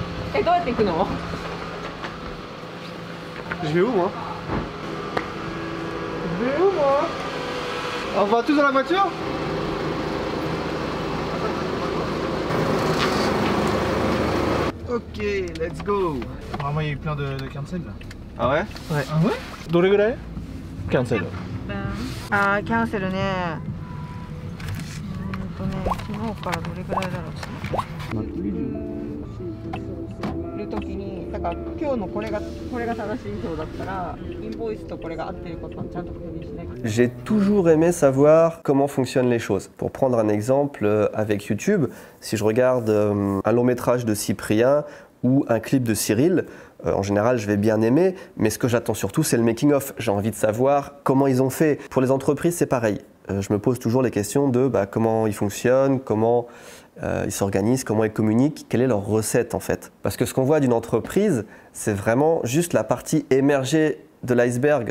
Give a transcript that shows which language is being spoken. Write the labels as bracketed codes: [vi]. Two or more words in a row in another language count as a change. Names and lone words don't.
[ja] え、どうやって行くの？ [fr] Je vais où moi? Je vais où moi? On va tous dans la voiture? [en] Ok, let's go. [fr] Vraiment il y a eu plein de cancel là. Ah ouais? Ouais. Ah ouais? [ja] どれぐらい? Cancel. あー、キャンセルね。昨日からどれぐらいだろう。る時に、だから今日のこれが正しい票だったら、インボイスとこれが合ってることはちゃんと確認しないと。 [fr] J'ai toujours aimé savoir comment fonctionnent les choses. Pour prendre un exemple avec YouTube, si je regarde un long métrage de Cyprien ou un clip de Cyril, en général je vais bien aimer, mais ce que j'attends surtout c'est le making-of. J'ai envie de savoir comment ils ont fait. Pour les entreprises c'est pareil. Je me pose toujours les questions de comment ils fonctionnent, comment ils s'organisent, comment ils communiquent, quelle est leur recette en fait. Parce que ce qu'on voit d'une entreprise, c'est vraiment juste la partie émergée de l'iceberg.